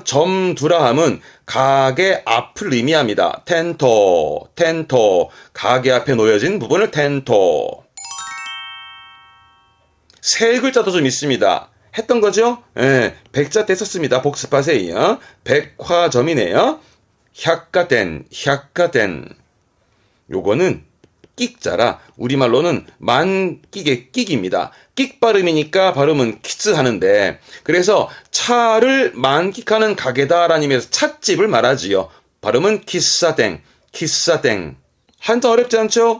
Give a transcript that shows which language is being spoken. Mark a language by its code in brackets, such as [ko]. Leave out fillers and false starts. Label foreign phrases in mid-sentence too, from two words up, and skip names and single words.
[ko] 점 두라 함은 가게 앞을 의미합니다. 텐토, 텐토. 가게 앞에 놓여진 부분을 텐토. 세 글자도 좀 있습니다. 했던 거죠? 예, 백자 때 썼습니다. 복습하세요. 백화점이네요. [ja] 百貨店, 百貨店. [ko] 요거는 끽자라 우리말로는 만끽의 끽입니다. 끽 발음이니까 발음은 키스 하는데 그래서 차를 만끽하는 가게다라는 의미에서 찻집을 말하지요. 발음은 키사땡, 키사땡. 한자 어렵지 않죠?